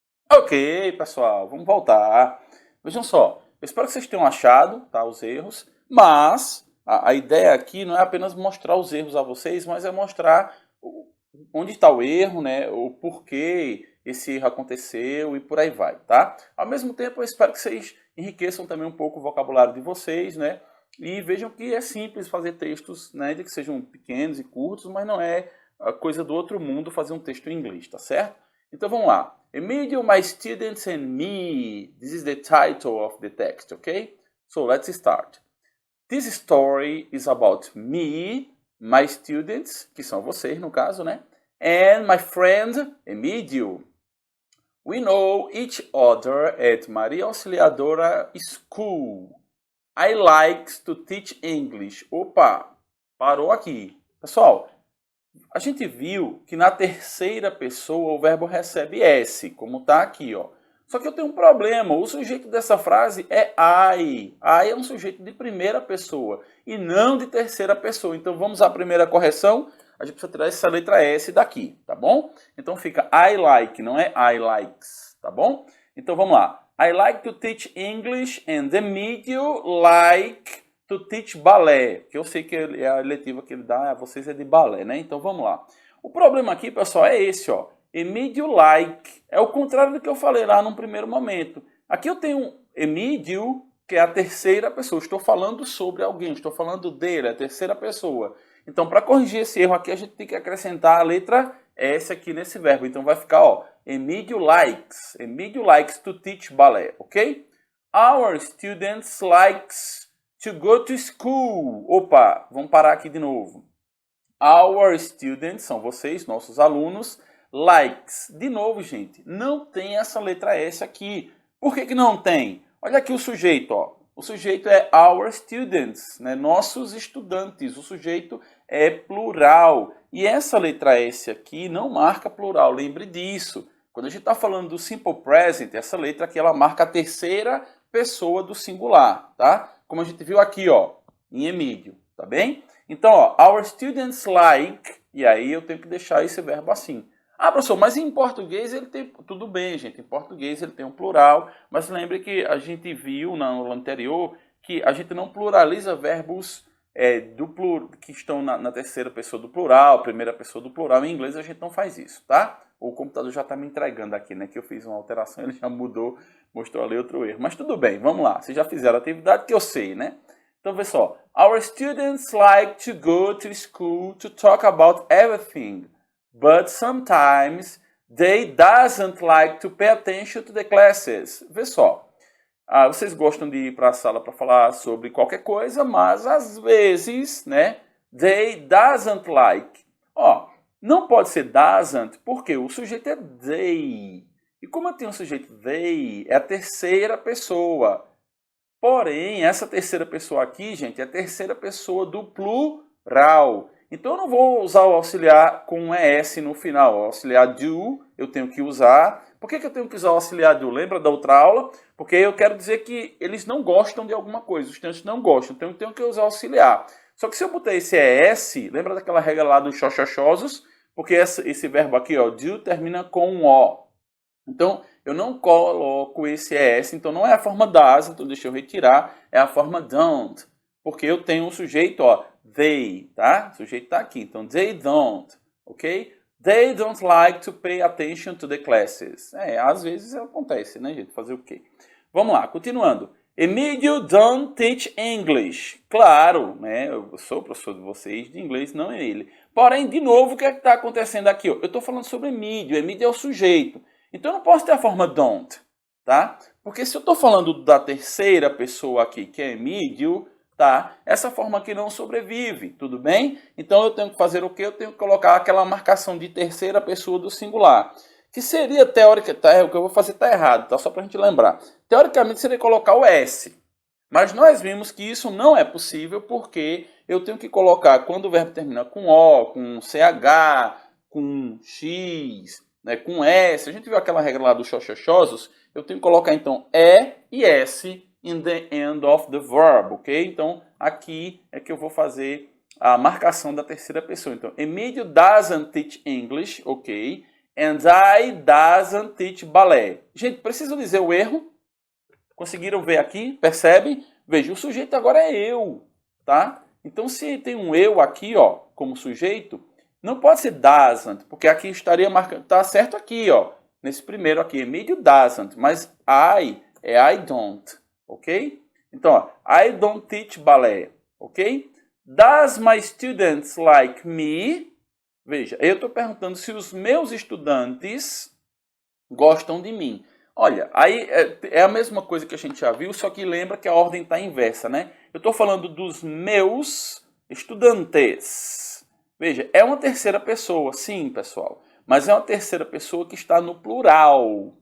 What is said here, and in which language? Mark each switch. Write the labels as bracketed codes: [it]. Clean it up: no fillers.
[pt] Ok, pessoal, vamos voltar. Vejam só, eu espero que vocês tenham achado, tá, os erros, mas a ideia aqui não é apenas mostrar os erros a vocês, mas é mostrar onde está o erro, né, o porquê esse erro aconteceu e por aí vai, tá? Ao mesmo tempo, eu espero que vocês enriqueçam também um pouco o vocabulário de vocês, né, e vejam que é simples fazer textos, né, de que sejam pequenos e curtos, mas não é a coisa do outro mundo fazer um texto em inglês, tá certo? Então vamos lá. [en] Emilio, my students and me. This is the title of the text, okay? So let's start. This story is about me, my students, [pt] que são vocês no caso, né? [en] And my friend Emilio. We know each other at Maria Auxiliadora School. I like to teach English. [pt] Opa, parou aqui. Pessoal, a gente viu que na terceira pessoa o verbo recebe S, como está aqui, ó. Só que eu tenho um problema, o sujeito dessa frase é I. I é um sujeito de primeira pessoa e não de terceira pessoa. Então vamos à primeira correção, a gente precisa tirar essa letra S daqui, tá bom? Então fica I like, não é I likes, tá bom? Então vamos lá. [en] I like to teach [pt] English and Emilio like to teach balé, que eu sei que é a letiva que ele dá a vocês é de balé, né? Então vamos lá. O problema aqui, pessoal, é esse, ó. Emilio like é o contrário do que eu falei lá num primeiro momento. Aqui eu tenho Emilio, que é a terceira pessoa. Estou falando sobre alguém, estou falando dele, é a terceira pessoa. Então, para corrigir esse erro aqui, a gente tem que acrescentar a letra S aqui nesse verbo. Então vai ficar, ó, [en] Emilio likes to teach ballet, ok? Our students likes to go to school. [pt] Opa, vamos parar aqui de novo. Our students, são vocês, nossos alunos, likes. De novo, gente, não tem essa letra S aqui. Por que não tem? Olha aqui o sujeito, ó. O sujeito é our students, né? Nossos estudantes. O sujeito é plural. E essa letra S aqui não marca plural, lembre disso. Quando a gente está falando do simple present, essa letra aqui ela marca a terceira pessoa do singular, tá? Como a gente viu aqui, ó, em Emílio, tá bem? Então, ó, our students like, e aí eu tenho que deixar esse verbo assim. Ah, professor, mas em português ele tem... Tudo bem, gente, em português ele tem um plural, mas lembre que a gente viu na aula anterior que a gente não pluraliza verbos que estão na terceira pessoa do plural, primeira pessoa do plural. Em inglês a gente não faz isso, tá? O computador já está me entregando aqui, né? Que eu fiz uma alteração, ele já mudou, mostrou ali outro erro. Mas tudo bem, vamos lá. Vocês já fizeram a atividade que eu sei, né? Então, vê só. [en] Our students like to go to school to talk about everything. But sometimes they doesn't like to pay attention to the classes. [pt] Vê só. Vocês gostam de ir para a sala para falar sobre qualquer coisa, mas às vezes, né? [en] They doesn't like. [pt] Ó, não pode ser doesn't, porque o sujeito é they. E como eu tenho um sujeito they, é a terceira pessoa. Porém, essa terceira pessoa aqui, gente, é a terceira pessoa do plural. Então, eu não vou usar o auxiliar com um ES no final. O auxiliar do, eu tenho que usar. Por que eu tenho que usar o auxiliar do? Lembra da outra aula? Porque eu quero dizer que eles não gostam de alguma coisa. Os estudantes não gostam. Então, eu tenho que usar o auxiliar. Só que se eu botar esse ES, lembra daquela regra lá dos xoxoxosos? Porque esse verbo aqui, ó, do, termina com um O. Então, eu não coloco esse ES, então não é a forma does, então deixa eu retirar, é a forma don't. Porque eu tenho um sujeito, ó, they, tá? O sujeito está aqui, então they don't, ok? [en] They don't like to pay attention to the classes. [pt] Às vezes acontece, né, gente? Fazer o quê? Vamos lá, continuando. [en] Emílio don't teach English. [pt] Claro, né? Eu sou professor de vocês de inglês, não é ele. Porém, de novo, o que é que está acontecendo aqui? Ó? Eu estou falando sobre Emílio. Emílio é o sujeito. Então, eu não posso ter a forma don't, tá? Porque se eu estou falando da terceira pessoa aqui, que é Emílio, tá? Essa forma aqui não sobrevive, tudo bem? Então, eu tenho que fazer o quê? Eu tenho que colocar aquela marcação de terceira pessoa do singular. Que seria teórica, tá? O que eu vou fazer está errado, tá? Só para a gente lembrar. Teoricamente, seria colocar o S. Mas nós vimos que isso não é possível porque eu tenho que colocar, quando o verbo termina com O, com CH, com X, né, com S, a gente viu aquela regra lá dos xoxoxosos, eu tenho que colocar então E S [en] in the end of the verb, [pt] ok? Então, aqui é que eu vou fazer a marcação da terceira pessoa. [en] Então, Emílio doesn't teach English, ok? And I doesn't teach ballet. [pt] Gente, preciso dizer o erro. Conseguiram ver aqui? Percebe? Veja, o sujeito agora é eu, tá? Então, se tem um eu aqui, ó, como sujeito, não pode ser doesn't, porque aqui estaria marcando, tá certo aqui, ó, nesse primeiro aqui, Emílio doesn't, mas I é I don't, ok? [en] Então, ó, I don't teach ballet, ok? Does my students like me? [pt] Veja, eu estou perguntando se os meus estudantes gostam de mim. Olha, aí é a mesma coisa que a gente já viu, só que lembra que a ordem está inversa, né? Eu estou falando dos meus estudantes. Veja, é uma terceira pessoa, sim, pessoal. Mas é uma terceira pessoa que está no plural.